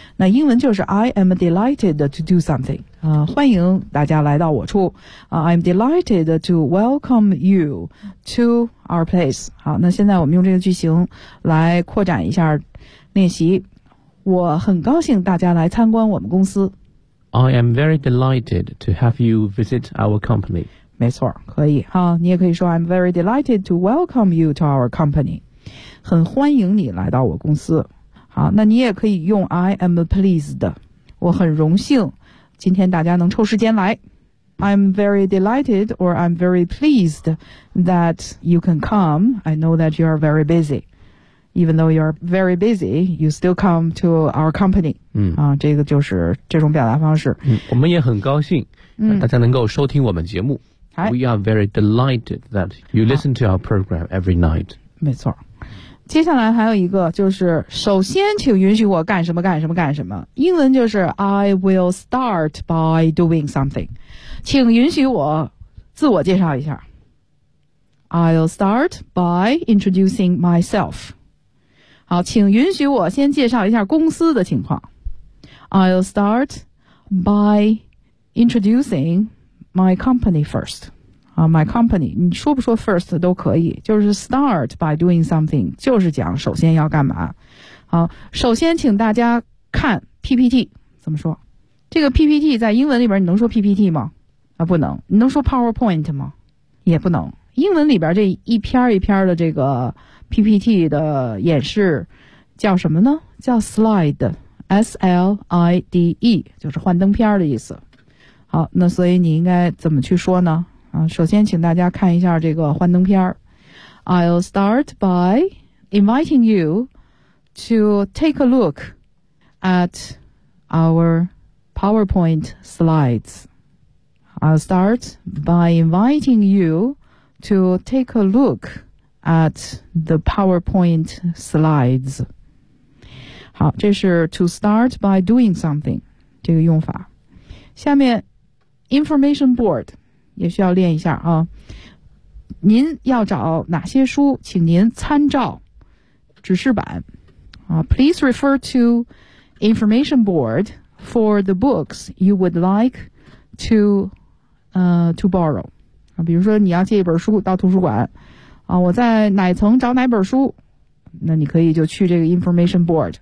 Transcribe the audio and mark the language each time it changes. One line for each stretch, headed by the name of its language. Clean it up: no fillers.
Chinese: 那英文就是
English: I am delighted to do something，
Chinese: 欢迎大家来到我处啊，
English: I'm delighted to welcome you to our place。
Chinese: 好，那现在我们用这个句型来扩展一下练习。我很高兴大家来参观我们公司。
English: I am very delighted to have you visit our company。
Chinese: 没错，可以哈。你也可以说
English: I'm very delighted to welcome you to our company，
Chinese: 很欢迎你来到我公司。好，那你也可以用
English: I am pleased，
Chinese: 我很荣幸今天大家能抽时间来。
English: I'm very delighted or I'm very pleased that you can come. I know that you are very busy. Even though you are very busy, you still come to our company. 嗯，
Chinese: 啊，这个就是这种表达方式。嗯，我们也很高兴大家能够收听我们节目。
English: We are very delighted that you listen to our program every night.
Chinese: 没错。接下来还有一个就是首先请允许我干什么干什么干什么。英文就是
English: I will start by doing something.
Chinese: 请允许我自我介绍一下。
English: I'll start by introducing myself.
Chinese: 好，请允许我先介绍一下公司的情况。
English: I'll start by introducing my company first. My company,
Chinese: 你说不说 first 都可以，就是
English: start by doing something,
Chinese: 就是讲首先要干嘛。好，首先请大家看 PPT, 怎么说？这个 PPT 在英文里边你能说 PPT 吗？不能。你能说 PowerPoint 吗？也不能。英文里边这一篇一篇的这个 PPT 的演示叫什么呢？叫 slide, S-L-I-D-E, 就是幻灯片的意思。好，那所以你应该怎么去说呢？首先请大家看一下这个幻灯片。
English: I'll start by inviting you to take a look at our PowerPoint slides. I'll start by inviting you to take a look at the PowerPoint slides.
Chinese: 好，这是
English: to start by doing something
Chinese: 这个用法。下面Information board 也需要练一下啊。您要找哪些书，请您参照指示板啊。
English: Please refer to information board for the books you would like to borrow 啊。
Chinese: 比如说你要借一本书到图书馆啊，我在哪层找哪本书，那你可以就去这个 information board。